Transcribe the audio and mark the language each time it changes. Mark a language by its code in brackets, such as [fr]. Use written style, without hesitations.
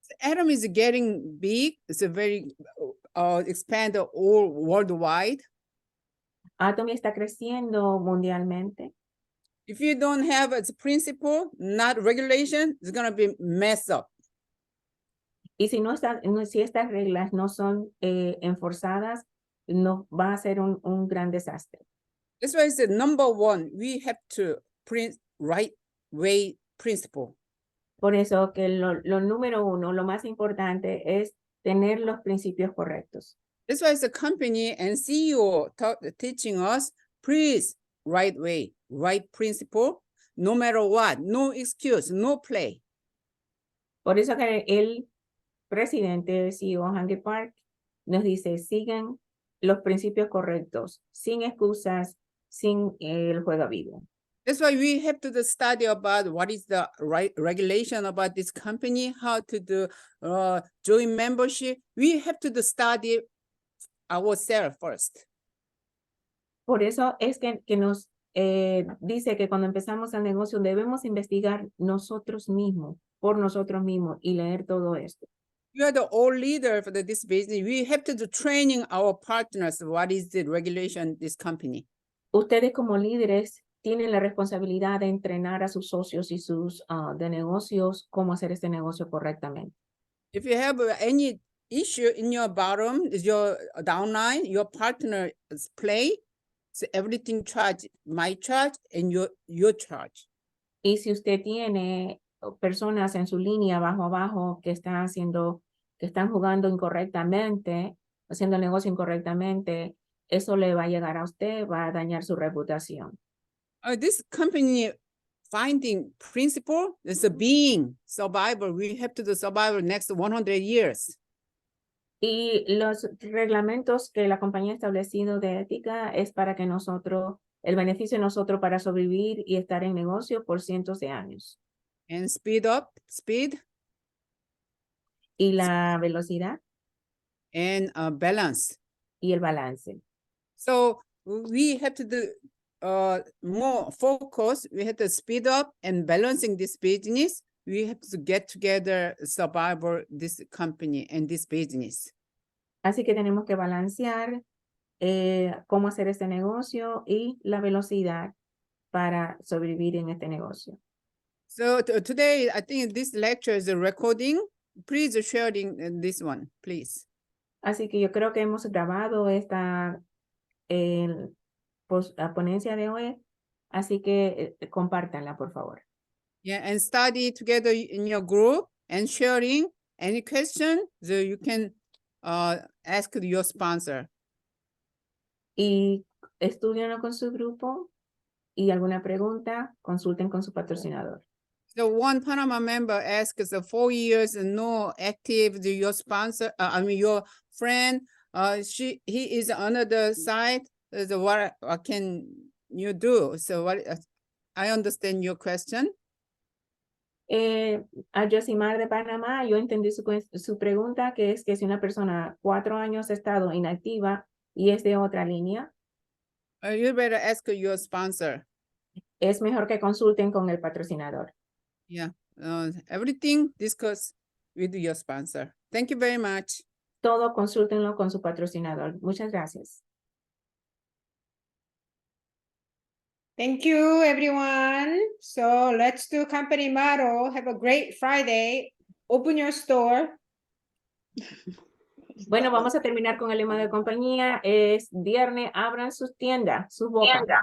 [en] Atomy is getting big. It's a very expand all worldwide. [es] Atomy está creciendo mundialmente. [en] If you don't have a principle, not regulation, it's going to be messed up. [es] Y si estas reglas no son enforzadas, nos va a ser un gran desastre. [en] That's why it's the #1. We have to print right way principle. [es] Por eso que lo número uno, lo más importante es tener los principios correctos. [en] That's why the company and CEO teaching us, please, right way, right principle, no matter what, no excuse, no play. [es] Por eso que el presidente CEO Hange Park nos dice, sigan los principios correctos, sin excusas, sin el juego vivo. [en] That's why we have to study about what is the right regulation about this company, how to do join membership. We have to study ourselves first. [es] Por eso es que nos dice que cuando empezamos el negocio debemos investigar nosotros mismos, por nosotros mismos y leer todo esto. [en] You are the old leader for this business. We have to do training our partners. What is the regulation of this company? [es] Ustedes como líderes tienen la responsabilidad de entrenar a sus socios y sus de negocios cómo hacer este negocio correctamente. [en] If you have any issue in your bottom, is your downline, your partner play, so everything charge, my charge and your charge. [es] Y si usted tiene personas en su línea abajo que están jugando incorrectamente, haciendo el negocio incorrectamente, eso le va a llegar a usted, va a dañar su reputación. [en] This company finding principle is a being survival. We have to do survival next 100 years. [es] Y los reglamentos que la compañía ha establecido de ética es para que el beneficio de nosotros para sobrevivir y estar en negocio por cientos de años. [en] And speed. [es] Y la velocidad. [en] And balance. [es] Y el balance. [en] So we have to do more focus. We have to speed up and balancing this business. We have to get together, survival this company and this business. [es] Así que tenemos que balancear cómo hacer este negocio y la velocidad para sobrevivir en este negocio. [en] So today, I think this lecture is a recording. Please sharing this one, please. [es] Así que yo creo que hemos grabado esta la ponencia de hoy. Así que compártanla, por favor. [en] Yeah, and study together in your group and sharing any question, so you can ask your sponsor. [es] Y estudienlo con su grupo y alguna pregunta, consulten con su patrocinador. [en] So one Panama member asks 4 years no active, your sponsor, your friend, he is on the side. So what can you do? So I understand your question. [es] A Josimar de Panamá, yo entendí su pregunta, que es que si una persona 4 años ha estado inactiva y es de otra línea, [en] You better ask your sponsor. [es] es mejor que consulten con el patrocinador. [en] Yeah, everything discuss with your sponsor. Thank you very much. [es] Todo consúltenlo con su patrocinador. Muchas gracias. [en] Thank you, everyone. So let's do company model. Have a great Friday. Open your store. [es] Bueno, vamos a terminar con el lema de compañía. Es viernes, abran sus tiendas, sus bocas.